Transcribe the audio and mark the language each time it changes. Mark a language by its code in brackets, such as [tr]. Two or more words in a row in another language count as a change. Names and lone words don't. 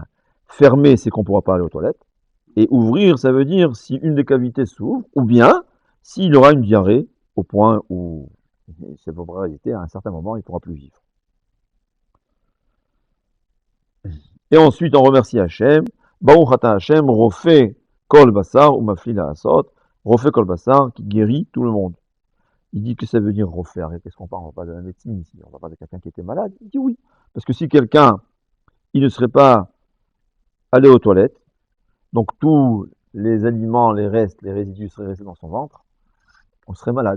[fr] Fermer, c'est qu'on ne pourra pas aller aux toilettes. Et ouvrir, ça veut dire si une des cavités s'ouvre, ou bien s'il aura une diarrhée au point où c'est pour réalité, à un certain moment, il ne pourra plus vivre. Et ensuite, on remercie Hachem. [he] ברוך אתה השם רופא כל בשר ומפליא לעשות רופא כל בשר [fr] qui guérit tout le monde. Il dit que ça veut dire refaire. Et qu'est-ce qu'on parle? On parle de la médecine ici. On parle de quelqu'un qui était malade. Il dit oui. Parce que si quelqu'un, il ne serait pas allé aux toilettes, donc tous les aliments, les restes, les résidus seraient restés dans son ventre, on serait malade.